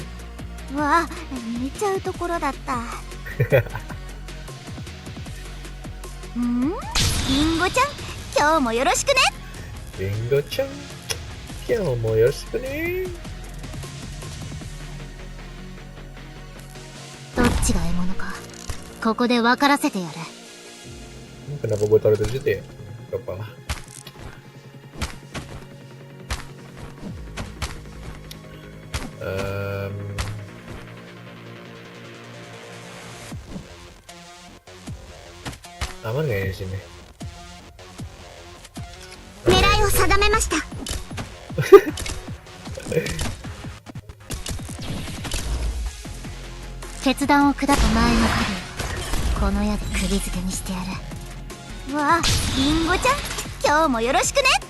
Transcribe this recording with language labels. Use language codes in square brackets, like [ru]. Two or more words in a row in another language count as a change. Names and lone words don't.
[ja] うわ、寝ちゃうところだった。リンゴちゃん、今日もよろしくね。リンゴちゃん、今日もよろしくね。どっちが獲物か、ここで分からせてやる。 [id] Kenapa gue taruh di situ ya? Kepala. Aman nggak ya di sini? [ja] 狙いを定めました。決断を下す前の影、この矢で釘付けにしてやる。わあ、リンゴちゃん、今日もよろしくね。